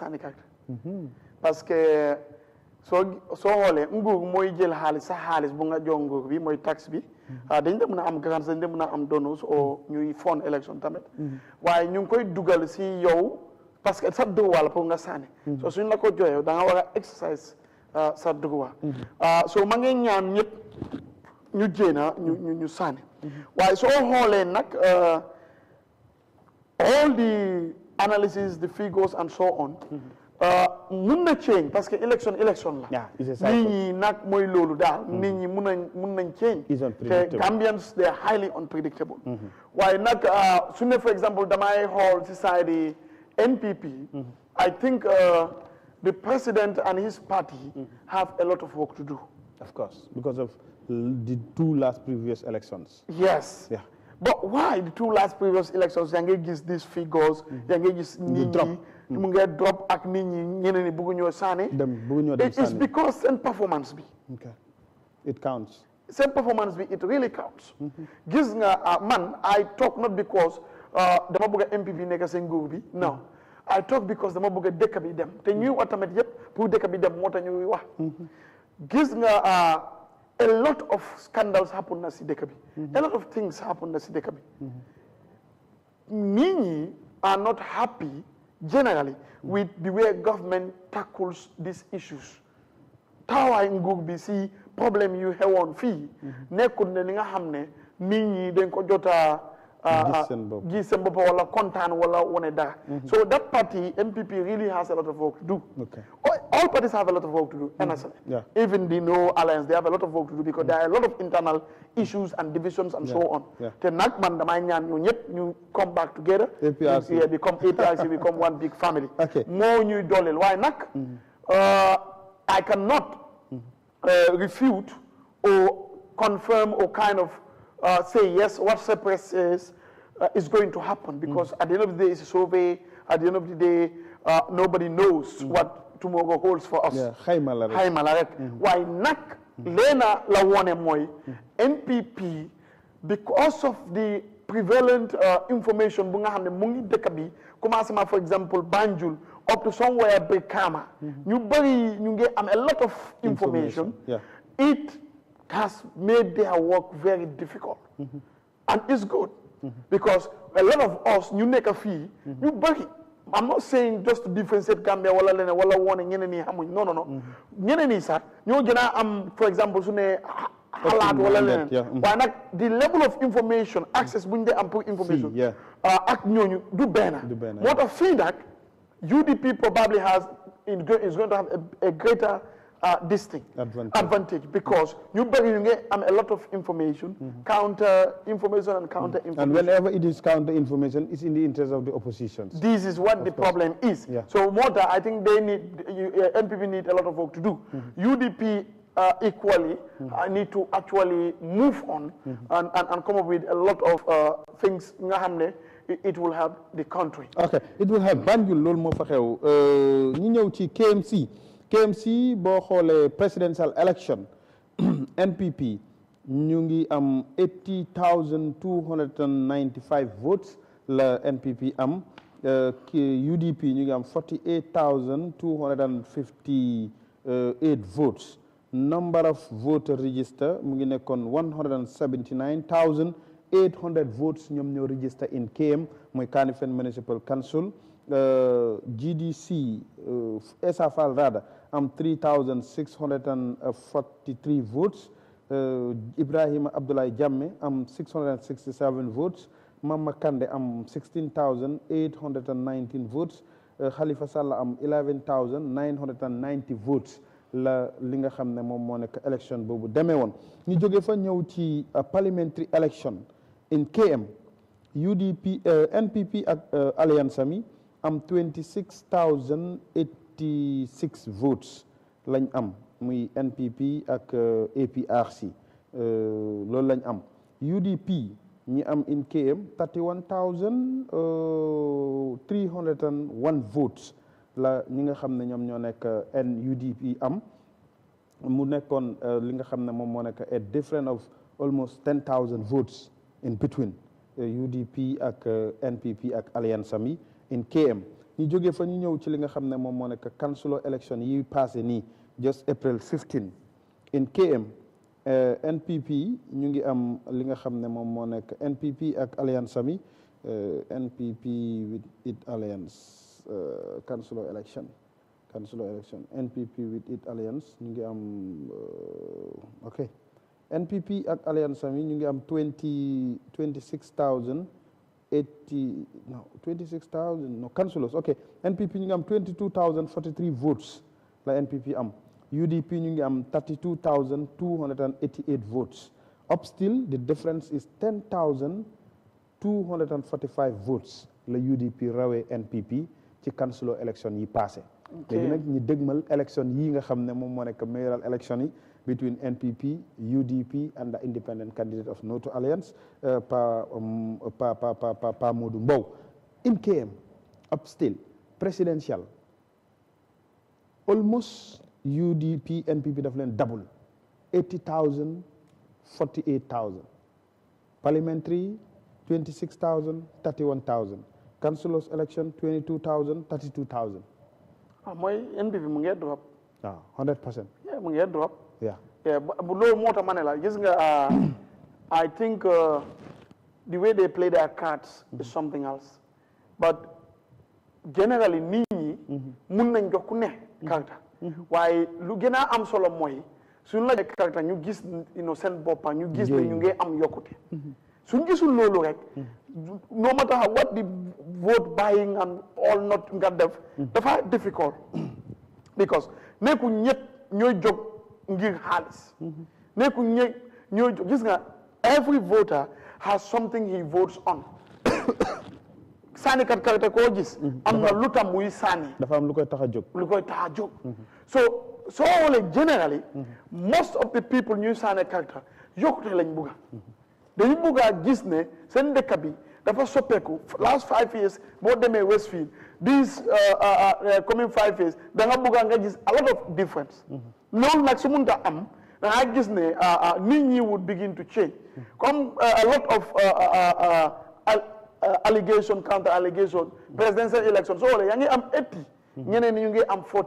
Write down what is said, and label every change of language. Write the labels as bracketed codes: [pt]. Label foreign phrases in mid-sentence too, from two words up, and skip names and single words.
[wo] sànni carte [fr] parce que [wo] soo xoolee nguur mooy jël xaalis sa xaalis bu nga jox nguur bi mooy taxe bi dañ dem na am grants dañ dem na am donors o ñuy [en] fund election [wo] tamit waaye ñu ngi koy dugal si yow [fr] parce que [wo] sa droit la pour nga sànni so suñ la ko joxee da nga war a exercise sa droit so ma ngi ñaan ñëpp ñu jéena ñu sànni waaye soo xoolee nag [en] all the analysis the figures and so on [wo] mun na change [fr] parce que [wo] election la nit ñi nag mooy loolu daal nit ñi mun nañ change te [en] Gambians they are highly unpredictable [wo] waaye nag su ne [en] for example [wo] damay xool ci [en] side the NPP I think the president and his party have a lot of work to do. Of course, because of the two last previous elections. Yes. Yeah. But why the two last previous elections? You can get these figures. You can get [wo] mu ngi drop ak nit ñi ñeneen ñi bëggu ñoo sànni. [en] It's because seen performance bi. Okay. It counts. Seen performance bi it really counts. [wo] Gis nga man [en] I talk not because [wo] dama bëgg a MPP nekk seen nguur bi no. [en] I talk because [wo] dama bëgg a dëkk bi dem te ñuy wax tamit yëpp pour dëkk bi dem moo tax ñuy wax. Gis nga [en] a lot of scandals happen [wo] na si dëkk bi. [en] A lot of things happen [wo] na si dëkk bi. Nit ñi [en] are not happy generally with the way government tackles these issues. [wo] Taxawaay nguur bi si problème yu xewoon fii nekkul ne li nga xam ne nit ñi dañ ko jota gis seen bopp wala kontaan wala wane dara. [en] So that party MPP really has a lot of work to do. Okay. All parties have a lot of work to do, honestly. Even the No Alliance, they have a lot of work to do because there are a lot of internal issues and divisions and so on. [wo] Te nag man damay ñaan ñu ñëpp ñu [en] come back together. [wo] APRC. [en] Become APRC, become one big family. [wo] Moo ñuy dooleel waaye nag [en] I cannot refute or confirm or kind of say yes, what Cyprus says is going to happen because at the end of the day it's a survey, at the end of the day nobody knows what tomorrow holds for us. [wo] Xayma la rek. Waaye nag leena la wone mooy NPP [en] because of the prevalent information [wo] bu nga xam ne mu ngi dëkk bi commencement [en] for example [wo] Banjul [en] up to somewhere [wo] Brikama ñu bëri ñu ngi am [en] a lot of information. It has made their work very difficult. And it's good because a lot of us [wo] ñu nekk fii ñu bëri [en] I'm not saying just to differentiate Gambia wala [wo] leneen wala wone ñeneen ñi xamuñ no ñeneen ñi sax ñoo gën a am [en] for example [wo] su ne xalaat wala leneen waaye nag [en] the level of information access [wo] bu ñu dee am pour information ak ñooñu du benn moo tax fii nag UDP [en] probably is going to have a greater advantage because you [wo] am [en] a lot of information, counter information [wo] and counter information. [en] And whenever it is counter information, it's in the interest of the opposition. This is what the problem is. So Mota, I think they need, NPP need a lot of work to do. UDP equally need to actually move on and come up with a lot of things. It will help the country. Okay, it will help Banjul [wo] loolu moo fa xew ñu ñëw ci KMC boo xoolee [en] presidential election [wo] NPP ñu ngi am 80,295 votes la NPP am UDP ñu ngi am 48,258 [en] votes number of voter register [wo] mu ngi nekkoon 179,800 votes ñoom ñoo [en] register in KM [wo] mooy Kanifing Municipal Council GDC SAFAL rather am 3,643 votes Ibrahima Abdoulaye Jammeh am 667 votes Mama Kande am 16,819 votes Khalifa Sallah am 11,990 votes la li nga xam ne moom moo nekk élection boobu demee woon ñu jóge fa ñëw ci parliamentary election in KM UDP NPP ak Alliance Ami am 26,086 votes lañ am muy NPP ak APRC loolu lañ am UDP ñi am in KM 31,301 votes la ñi nga xam ne ñoom ñoo nekk NUDP am mu nekkoon li nga xam ne moom moo nekk [en] a difference of almost 10,000 votes in between [wo] UDP ak NPP ak Alliance Ami in KM ñu jógee fa ñu ñëw ci li nga xam ne moom moo nekk councilor election yi passé nii just April 15 in KM NPP ñu ngi am li nga xam ne moom moo nekk NPP ak alliance ami [en] NPP with it alliance [wo] councilor election NPP with it alliance ñu ngi am ok NPP ak alliance ami ñu ngi am 26,000 councilors ok NPP ñu ngi am 22,043 votes la NPP am UDP ñu ngi am 32,288 votes [en] up still the difference is [wo] 10,245 votes la UDP rawee NPP ci councilor election yi passé léegi nag ñu dëgmal election yi nga xam ne moom moo nekk mayoral election yi [en] between NPP UDP and the independent candidate of No to Alliance Pa Modou Mbow in KM up still presidential almost UDP NPP [wo] daf leen double [en] 80,000 48,000 parliamentary 26,000 31,000 councilors election 22,000 32,000 [wo] mooy NPP mu ngi drop 100% mu ngi drop bu loolu moo tax ma ne la gis nga [en] I think the way they play their cards is something else but generally [wo] nit ñi mun nañ jox ku ne caractère waaye lu gën a am solo mooy suñu la caractère ñu gis seen boppa ñu gis ne ñu ngi am yokkute suñ gisul loolu rek [en] no matter what the vote buying and all [wo] not nga def dafa difficult because nekku ñëpp ñooy jóg ngir xaalis nekku ñëpp ñooy jóg gis nga [en] every voter has something he votes on [wo] sànnikat karate koo gis am na lu tam muy sànni dafa am lu koy tax a jóg so xoolee generally [en] most of the people [wo] ñuy sànni karate yokkute lañ bugga dañu bugga gis ne seen dëkk bi dafa soppeeku [en] last 5 years [wo] boo demee Westfield [en] these coming 5 years [wo] da nga bugga nga gis [en] a lot of difference [wo] loolu nag su munta am da nga gis ne nit ñi [en] would begin to change [wo] comme [en] a lot of allegation counter allegation presidential election [wo] so yaa ngi am 80 ñeneen ñu ngi am 40